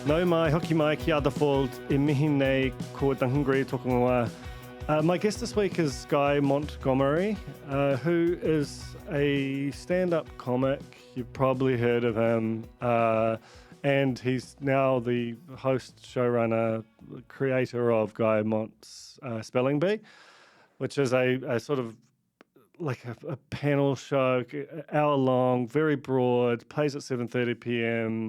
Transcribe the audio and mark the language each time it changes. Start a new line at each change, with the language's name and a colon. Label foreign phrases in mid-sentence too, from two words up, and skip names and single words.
Māori: mai, hoki mai ki a
English: the fold,
Māori: e mihi nei ko Duncan Greive tōku ingoa.
English: My guest this week is Guy Montgomery, who is a stand-up comic. You've probably heard of him. And he's now the host, showrunner, creator of Guy Mont-Spelling Bee, which is a sort of like a panel show, hour long, very broad, plays at 7:30 p.m.